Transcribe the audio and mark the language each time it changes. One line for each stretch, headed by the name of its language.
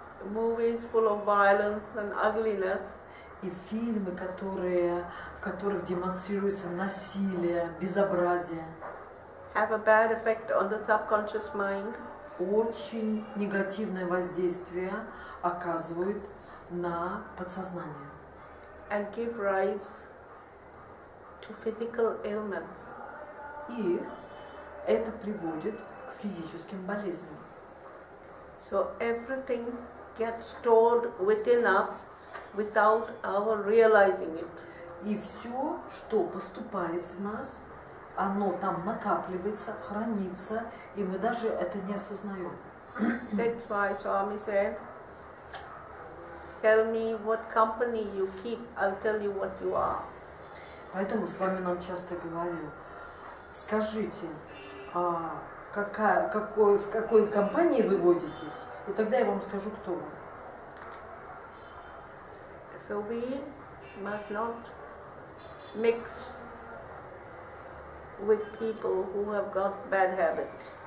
English: Movies full of violence and ugliness.
Russian: И фильмы, в которых демонстрируется насилие, безобразие,
English: have a bad effect on the subconscious mind.
Russian: Очень негативное воздействие оказывают на подсознание.
English: And give rise to physical ailments.
Russian: И это приводит к физическим болезням.
English: So everything gets stored within us without our realizing it.
Russian: И все, что поступает в нас, оно там накапливается, хранится, и мы даже это не осознаем.
English: That's why Swami said, tell me what company you keep, I'll tell you what you are.
Russian: Поэтому с вами нам часто говорил, скажите, в какой компании вы водитесь, и тогда я вам скажу, кто вы.
English: So we must not mix with people who have got bad habits.